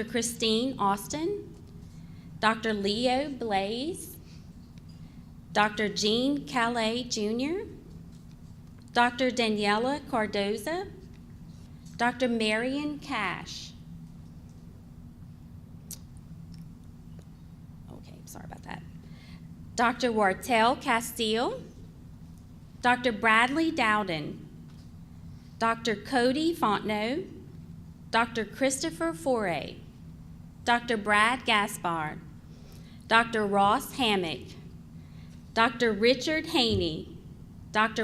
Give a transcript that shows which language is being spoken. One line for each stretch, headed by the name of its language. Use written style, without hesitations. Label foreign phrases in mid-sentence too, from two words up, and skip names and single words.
English: Christine Austin, Dr. Leo Blaze, Dr. Jean Calais Jr., Dr. Daniela Cardoza, Dr. Marion Cash. Okay, sorry about that. Dr. Wartel Castile, Dr. Bradley Dowden, Dr. Cody Fontenot, Dr. Christopher Foray, Dr. Brad Gaspard, Dr. Ross Hammock, Dr. Richard Haney, Dr.